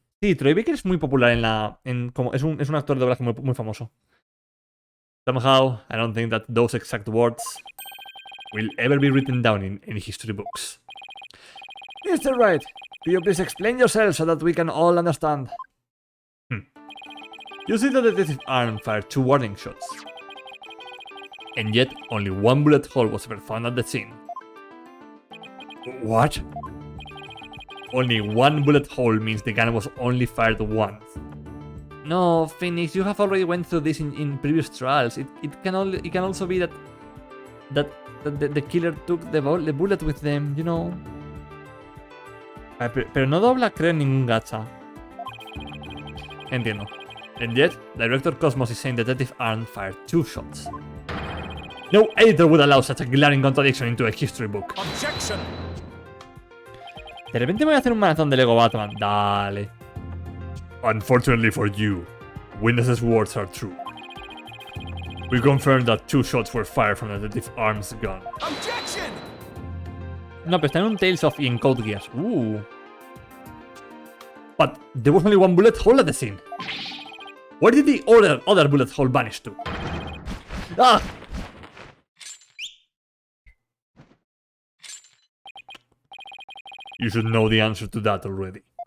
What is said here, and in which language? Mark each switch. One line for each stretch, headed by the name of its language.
Spanish: Sí, Troy Baker es muy popular es un actor de doblaje muy famoso.
English: Somehow, I don't think that those exact words will ever be written down in any history books. Mr. Wright, could you please explain yourself so that we can all understand? You see that Detective Arm fired 2 warning shots. And yet, only 1 bullet hole was ever found at the scene. What? Only 1 bullet hole means the gun was only fired once. No, Phoenix, you have already went through this in previous trials. It can also be that the killer took the bullet with them, you know.
Spanish: Pero no dobla, creo, en ningún gacha. Entiendo.
English: And yet, Director Cosmos is saying Detective Arm fired 2 shots. No editor would allow such a glaring contradiction into a history book. Objection!
Spanish: De repente me voy a hacer un maratón de Lego Batman. Dale.
English: Unfortunately for you, witnesses' words are true. We confirmed that 2 shots were fired from Detective Arm's gun. Objection!
Spanish: No, pero está en un Tales of y en Code Geass.
English: But there was only 1 bullet hole at the scene. Where did the other bullet hole vanish to? Ah! You should know the answer to that already.